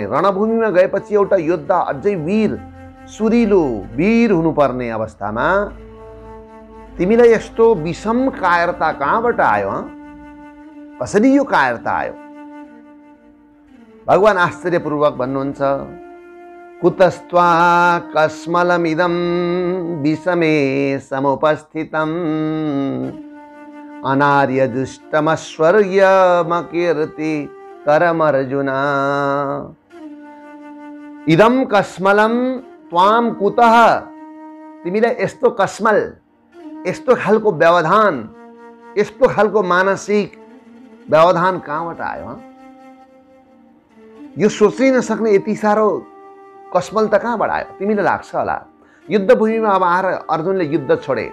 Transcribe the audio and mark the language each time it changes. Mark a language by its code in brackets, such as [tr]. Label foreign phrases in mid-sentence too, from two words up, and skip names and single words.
[ne] रणभूमिमा गएपछि एउटा योद्धा अझै वीर, सुरिलो वीर हुनुपर्ने अवस्थामा तिमीलाई यस्तो विषम कायरता कहाँबाट आयो? कसरी यो कायरता आयो? भगवान आश्चर्यपूर्वक भन्नुहुन्छ, [sa] कुतस्त्वा कस्मलमिदं विषमे समुपस्थितम् अनार्यजुष्टमश्वर्यमकीर्ति करमर्जुन। इदं कस्मलं त्वाम कुतः? [ne] तिमीलाई यस्तो कस्मल, यस्तो खालको व्यवधान, यस्तो खालको मानसिक व्यवधान कहाँबाट आयो? यो सोच्नै नसक्ने यति साह्रो कस्मल त कहाँबाट आयो? तिमीलाई लाग्छ होला युद्धभूमिमा अब आएर अर्जुनले युद्ध छोडे।